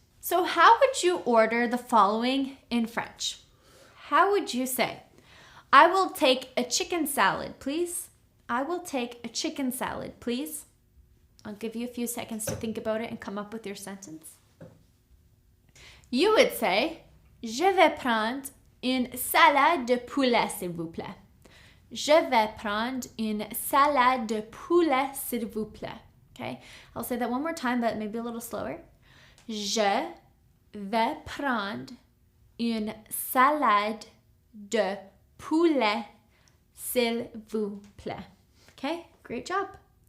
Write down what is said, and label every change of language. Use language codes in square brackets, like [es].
[en] So how would you order the following in French? How would you say, I will take a chicken salad, please? I will take a chicken salad, please. I'll give you a few seconds to think about it and come up with your sentence. You would say, [fr] je vais prendre une salade de poulet, s'il vous plaît. Je vais prendre une salade de poulet, s'il vous plaît. [en] Okay, I'll say that one more time, but maybe a little slower. [fr] Je vais prendre une salade de poulet, s'il vous plaît. [en] Okay, great job.